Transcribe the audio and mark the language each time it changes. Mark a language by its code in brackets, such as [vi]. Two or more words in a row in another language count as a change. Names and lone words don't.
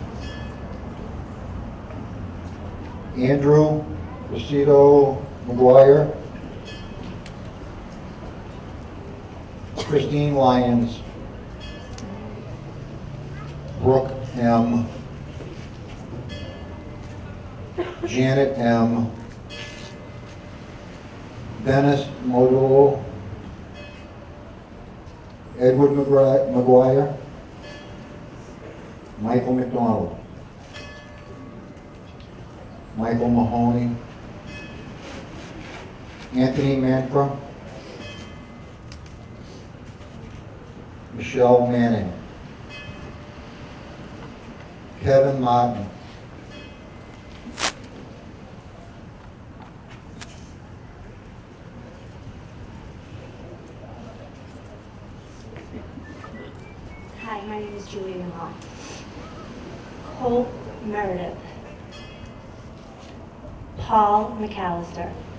[en] Andrew Lucido McGuire, Christine Lyons, Brooke M., Janet M., Dennis Modolo, Edward McGuire, Michael McDonald, Michael Mahoney, Anthony Mantra, Michelle Manning, Kevin Martin, Hi, my name is Julia Hall. Hope Meredith. Paul McAllister.